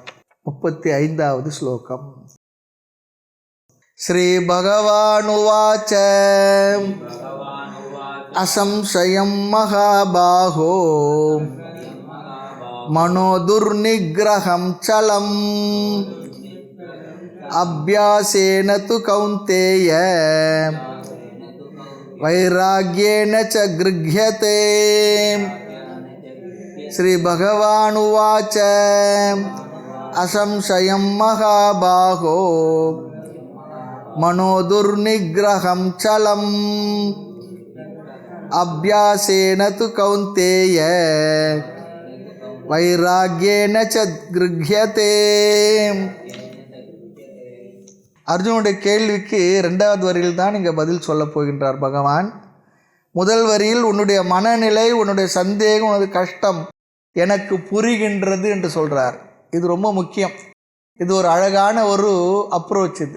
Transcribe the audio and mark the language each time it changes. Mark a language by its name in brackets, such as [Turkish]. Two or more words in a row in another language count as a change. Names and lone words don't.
[Tamil] 35வது ஸ்லோகம். [Sanskrit] श्री भगवानुवाच असंशयं महाबाहो मनोदुर्निग्रहं चलम् अभ्यासेन तु कौन्तेय वैराग्येन च गृह्यते। श्री भगवानुवाच असंशयं महाबाहो मनो दुर्निग्रहं चलम् अभ्यासेन तु कौन्तेय वैराग्येन च गृह्यते। [Tamil] அர்ஜுனுடைய கேள்விக்கு 2வது வரியில் தான் இங்கே பதில் சொல்ல போகின்றார் பகவான். முதல் வரியில் உன்னுடைய மனநிலை, உன்னுடைய சந்தேகம், உனது கஷ்டம் எனக்கு புரிகின்றது என்று சொல்கிறார். இது ரொம்ப முக்கியம். இது ஒரு அழகான ஒரு அப்ரோச் இது.